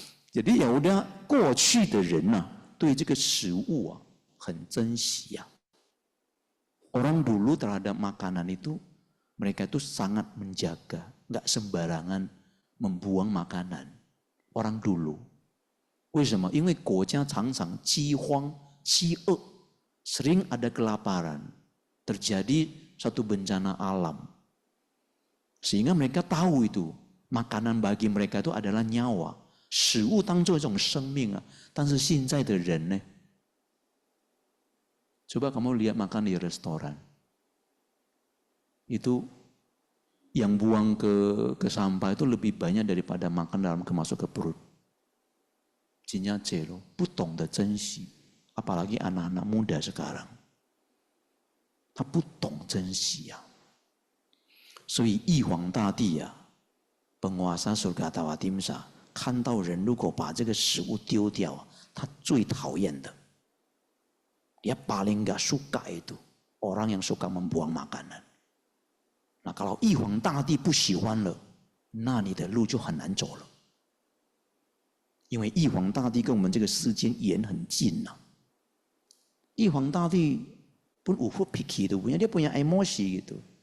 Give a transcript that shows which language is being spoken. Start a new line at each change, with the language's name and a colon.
Indonesian: Jadi ya udah,
Chinese: 过去的人啊，对这个食物啊很珍惜啊。
Indonesian: Orang dulu terhadap makanan itu mereka itu sangat menjaga, nggak sembarangan membuang makanan. Orang dulu.
Chinese: 为什么？因为国家常常饥荒、饥饿，
Indonesian: sering ada kelaparan, terjadi satu bencana alam. Sehingga mereka tahu itu, makanan bagi mereka itu adalah nyawa.
Chinese: 食物当作一种生命啊，但是现在的人呢？
Indonesian: Coba kamu lihat makan di restoran. Itu yang buang ke sampah itu lebih banyak daripada makan dalam masuk ke perut.
Chinese: 人家这咯，不懂得珍惜，
Indonesian: apalagi anak-anak muda sekarang.
Chinese: 他不懂珍惜啊。所以玉皇大帝啊，
Indonesian: penguasa surga Tawatimsa
Chinese: 看到人如果把这个食物丢掉， 他最讨厌的。
Indonesian: Dia paling gak suka itu orang yang suka membuang makanan.
Chinese: Nah kalau 玉皇大帝不喜欢了， 那你的路就很难走了。因为玉皇大帝跟我们这个世间缘很近呐。
Indonesian: 玉皇大帝pun ufuk pikir itu punya, dia punya emosi gitu.